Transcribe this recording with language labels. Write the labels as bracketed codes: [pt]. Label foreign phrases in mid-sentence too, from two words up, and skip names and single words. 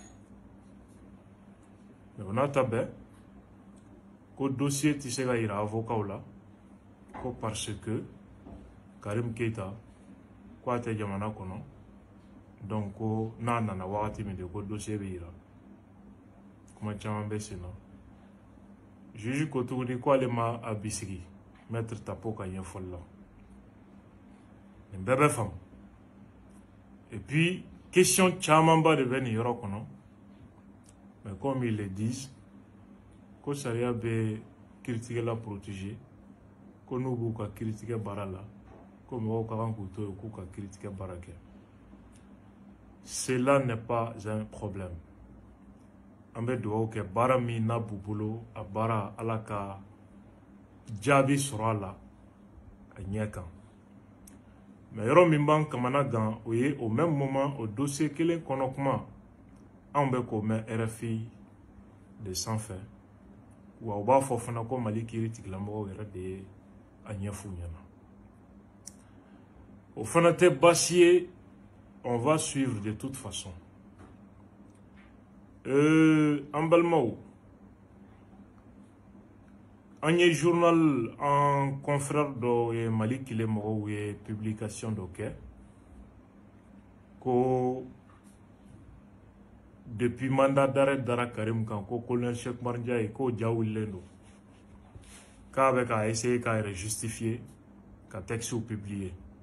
[bm] Mais o n'a ta bɛɛ ko dossier tɛ se ka yira avocat la ko [fr] parce que [bm] Karim Keita ko a tɛ jamana kɔnɔ donc ko n'a nana wagati min de ko dossier bɛ yira. Kuma caman bɛ sen na. Juge ko tuguni ko ale ma a bisigi maître Tapo ka ɲɛfɔli la. Nin bɛɛ bɛ faamu. [fr] Et puis [bm] question camanba de bɛ nin yɔrɔ kɔnɔ. [fr] Mais comme ils le disent, [bm] ko sariya bɛ kiiritigɛla protéger, ko n'u b'u ka kiiritigɛ baara la, ko mɔgɔw ka kan k'u to yen k'u ka kiiritigɛ baara kɛ. [fr] Cela n'est pas un problème. [bm] An bɛ dugawu kɛ baara min n'a b'u bolo a baara Ala ka jaabi sɔrɔ a la a ɲɛ kan. Mais yɔrɔ min b'an kamana gan o ye [fr] au même moment [bm] o dossier kelen kɔnɔ kuma anw bɛ k'o mɛn RFI de sanfɛ wa u b'a fɔ fana ko Mali kiiri tigilamɔgɔw yɛrɛ de ye a ɲɛf'u ɲɛna. O fana tɛ baasi ye, [fr] on va suivre de toute façon. [bm] An balimaw, an ye journal an confrère dɔ ye Mali kile mɔgɔw ye publication dɔ kɛ ko [fr] depuis mandat d'arrêt [bm] dara Karim kan ko colonel Cheikh Oumar Ndiaye ko ja wulilen don k'a bɛ ka essayer k'a yɛrɛ justifier ka texte publier.